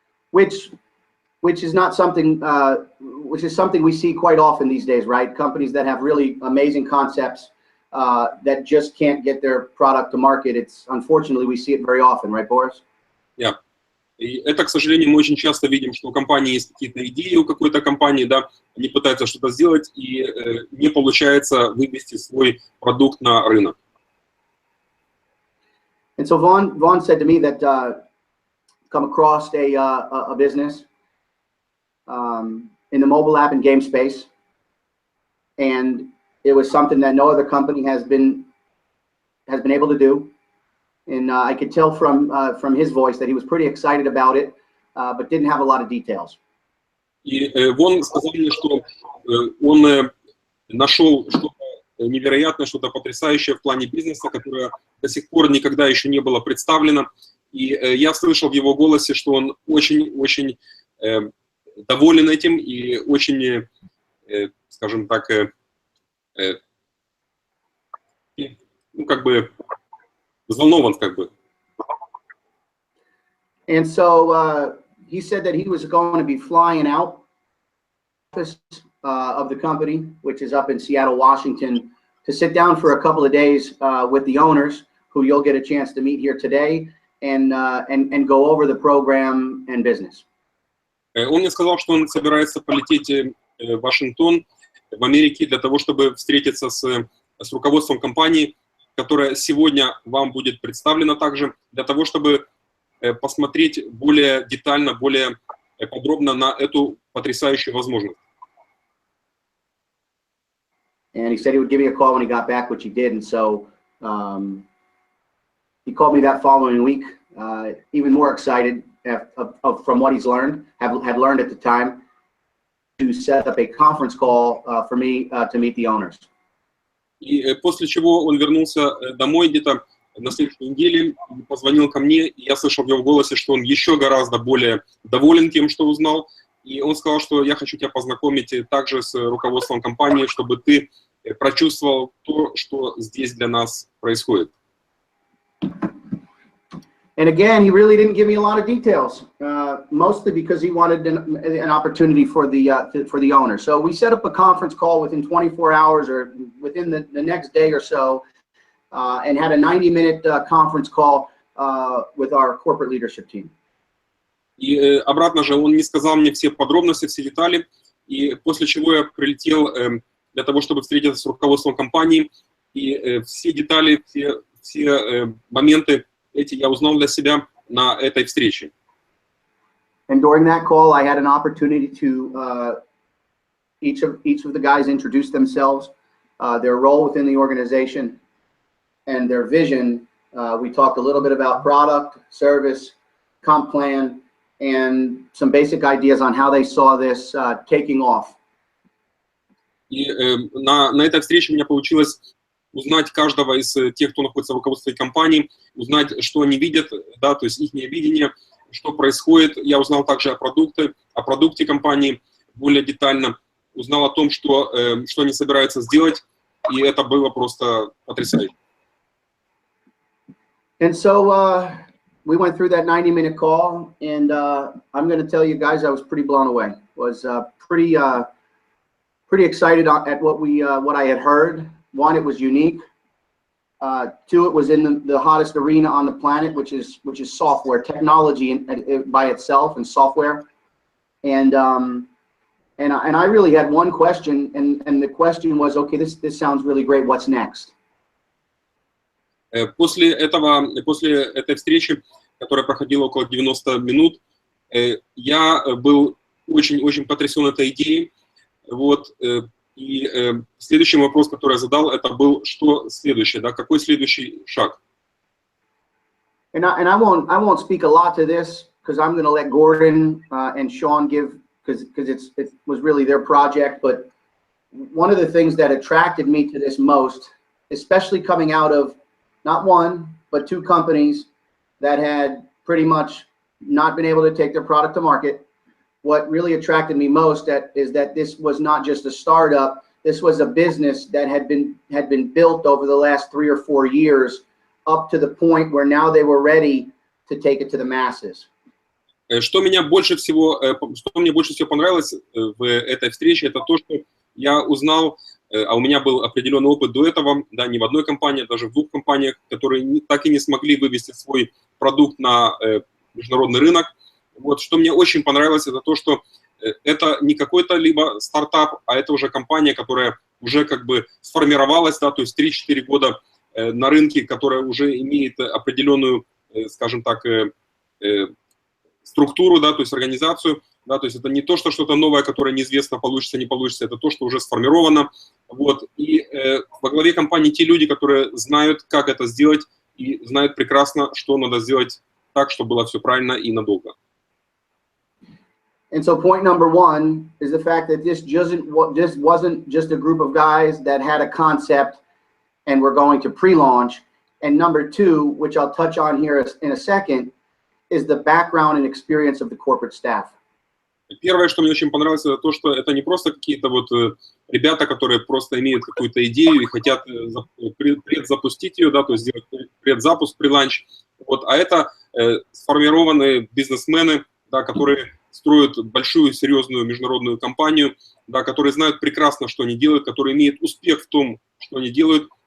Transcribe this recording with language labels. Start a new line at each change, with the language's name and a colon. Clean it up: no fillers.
English: Which is not something, which is something we see quite often these days, right? Companies that have really amazing concepts that just can't get their product to market. It's unfortunately we see it very often, right, Boris? Yeah.
Russian: И это, к сожалению, мы очень часто видим, что у компании есть какие-то идеи, у какой-то компании, да, они пытаются что-то сделать, и не получается вывести свой продукт на рынок.
English: And so Vaughn said to me that come across a business in the mobile app and game space, and it was something that no other company has been able to do. And I could tell from his voice that he was pretty excited about it, but didn't have a lot of details.
Russian: И Вон сказал мне, что он нашел что-то невероятное, что-то потрясающее в плане бизнеса, которое до сих пор никогда еще не было представлено. И я слышал в его голосе, что он очень-очень доволен этим и очень, скажем так, ну, как бы, взволнован, как бы.
English: And so he said that he was going to be flying out office of the company, which is up in Seattle, Washington, to sit down for a couple of days with the owners, who you'll get a chance to meet here today, and go over the program and business.
Russian: Он мне сказал, что он собирается полететь в Вашингтон, в Америке, для того, чтобы встретиться с руководством компании, которая сегодня вам будет представлена также, для того, чтобы посмотреть более детально, более подробно на эту потрясающую возможность.
English: And he said he would give me a call when he got back, which he did. And so he called me that following week, even more excited from what he's learned, had learned at the time, to set up a conference call for me to meet the owners.
Russian: И после чего он вернулся домой где-то на следующей неделе, позвонил ко мне, и я слышал в его голосе, что он еще гораздо более доволен тем, что узнал. И он сказал, что я хочу тебя познакомить также с руководством компании, чтобы ты прочувствовал то, что здесь для нас происходит.
English: And again, he really didn't give me a lot of details, mostly because he wanted an opportunity for the owner. So we set up a conference call within 24 hours or within the next day or so, and had a 90-minute conference call with our corporate leadership team.
Russian: И обратно же он не сказал мне все подробности, все детали, и после чего я прилетел для того, чтобы встретиться с руководством компании, и все детали, все моменты эти я узнал для себя на этой встрече.
English: And during that call, I had an opportunity to each of the guys introduce themselves, their role within the organization, and their vision. We talked a little bit about product, service, comp plan, and some basic ideas on how they saw this taking off.
Russian: И на этой встрече у меня получилось узнать каждого из тех, кто находится в руководстве компании, узнать, что они видят, да, то есть их видение, что происходит. Я узнал также о продукте компании более детально, узнал о том, что они собираются сделать, и это было просто потрясающе.
English: And so we went through that 90-minute call, and I'm going to tell you guys, I was pretty blown away. Was pretty excited at what I had heard. One, it was unique. Two, it was in the hottest arena on the planet, which is software technology by itself and software. And I really had one question, and the question was, okay, this sounds really great. What's next?
Russian: После этой встречи, которая проходила около 90 минут, я был очень потрясен этой идеей. Вот. И следующий вопрос, который я задал, это был, что следующее, да, какой следующий шаг?
English: And I won't speak a lot to this because I'm going to let Gordon and Sean give, because it was really their project. But one of the things that attracted me to this most, especially coming out of not one but two companies that had pretty much not been able to take their product to market. What really attracted me most is that this was not just a startup. This was a business that had been built over the last 3 or 4 years up to the point where now they were ready to take it to the masses.
Russian: Что мне больше всего понравилось в этой встрече, это то, что я узнал, а у меня был определенный опыт до этого, да, не в одной компании, а даже в 2 компаниях, которые так и не смогли вывести свой продукт на международный рынок. Вот, что мне очень понравилось, это то, что это не какой-то либо стартап, а это уже компания, которая уже как бы сформировалась, да, то есть 3-4 года на рынке, которая уже имеет определенную, скажем так, структуру, да, то есть организацию, да, то есть это не то, что что-то новое, которое неизвестно, получится, не получится, это то, что уже сформировано. Вот, и во главе компании те люди, которые знают, как это сделать, и знают прекрасно, что надо сделать так, чтобы было все правильно и надолго.
English: And so point number 1 is the fact that this wasn't just a group of guys that had a concept and were going to pre-launch. And number 2, which I'll touch on here in a second, is the background and experience of the corporate staff.
Russian: Первое, что мне очень понравилось, это то, что это не просто какие-то вот ребята, которые просто имеют какую-то идею и хотят предзапустить ее, да, то есть сделать предзапуск, преланч, вот, а это сформированные бизнесмены, да, которые строят большую, серьезную международную компанию, да, которые знают прекрасно, что они делают, которые имеют успех в том, что они делают.